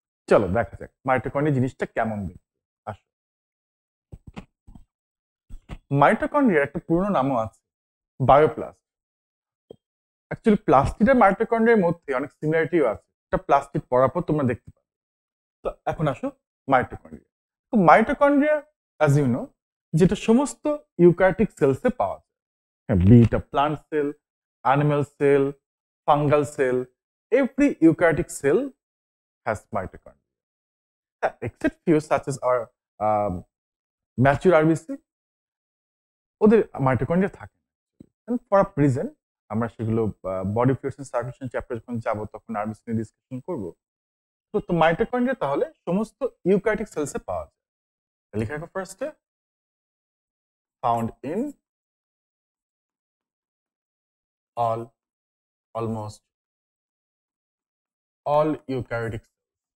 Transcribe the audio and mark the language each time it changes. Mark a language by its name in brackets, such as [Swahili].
[Bangla] চলো দেখা যাক মাইটোকন্ড্রিয়া জিনিসটা কেমন দেখতে। আসো, মাইটোকন্ড্রিয়ার একটা পুরনো নামও আছে, বায়োপ্লাস্ট। অ্যাকচুয়ালি প্লাস্টিড আর মাইটোকন্ড্রিয়ার মধ্যে অনেক সিমিলারিটিও আছে, এটা প্লাস্টিড পড়ার পর তোমরা দেখতে পাবে। তো এখন আসো মাইটোকন্ড্রিয়া। তো মাইটোকন্ড্রিয়া অ্যাজ ইউ নো যেটা সমস্ত ইউক্যারিওটিক সেলসে পাওয়া যায়, [English] be it a plant cell, animal cell, fungal cell, every eukaryotic cell has mitochondria. Except few such as our mature RBC, [Bangla] ওদের মাইটোকন্ড্রিয়া থাকে না [English] For a reason. [Bangla] আমরা সেগুলো body fluids and circulation chapter যখন যাব তখন আরবিসি নিয়ে discussion করব। তো মাইটোকন্ড্রিয়া তাহলে সমস্ত ইউক্যারিওটিক সেলসে পাওয়া যায়। লেখা রাখো ফার্স্টে, [English] Found in almost all eukaryotic cells.